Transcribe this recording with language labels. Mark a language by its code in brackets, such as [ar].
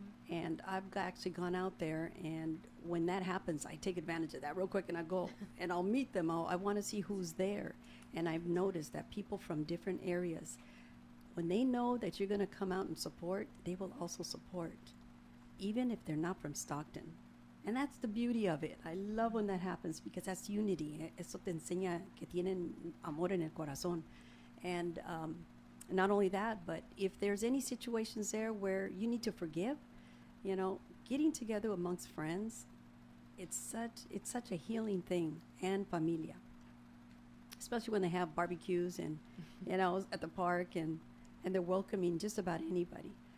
[en] And I've actually gone out there, and when that happens, I take advantage of that real quick, and I go and I'll meet them. I want to see who's there. And I've noticed that people from different areas, when they know that you're going to come out and support, they will also support, even if they're not from Stockton. And that's the beauty of it. I love when that happens, because that's unity. [es] Eso te enseña que tienen amor en el corazón. [en] And not only that, but if there's any situations there where you need to forgive, You know, getting together amongst friends, it's such a healing thing, and familia, especially when they have barbecues and at the park, and they're welcoming just about anybody.